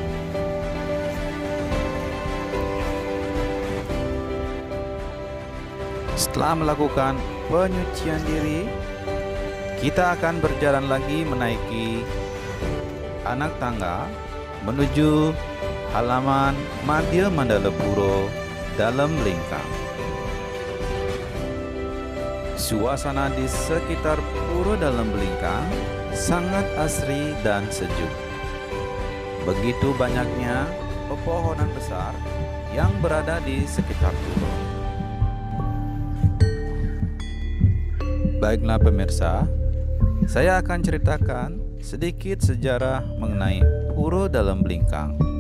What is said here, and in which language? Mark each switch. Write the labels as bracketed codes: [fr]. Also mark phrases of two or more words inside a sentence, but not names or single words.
[id] Setelah melakukan penyucian diri, kita akan berjalan lagi menaiki anak tangga menuju halaman Madya Mandala Puro Dalem Belingkang. Suasana di sekitar Puro Dalem Belingkang sangat asri dan sejuk. Begitu banyaknya pepohonan besar yang berada di sekitar pura. Baiklah pemirsa, saya akan ceritakan sedikit sejarah mengenai Puro Dalem Belingkang.